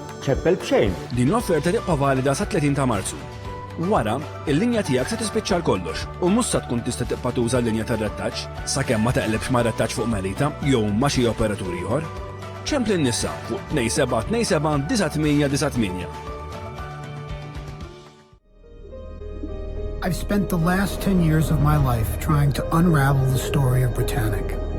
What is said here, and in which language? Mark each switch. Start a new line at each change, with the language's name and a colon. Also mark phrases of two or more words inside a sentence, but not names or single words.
Maltese: ċeppel b'xejn. Din l-offerta tibqa' valida sa 30 ta' Marzu. Wara, il-linja tiegħek se tispiċċa kollox u mhux se tkun tista' tibqa' tuża l-linja tar-rettaġġ sakemm ma teqlebx ma' rettaġġ fuq Melita jew ma' xi operatur ieħor. ċempel in-nisa fuq 2727
English: I've spent the last 10 years of my life trying to unravel the story of Britannic.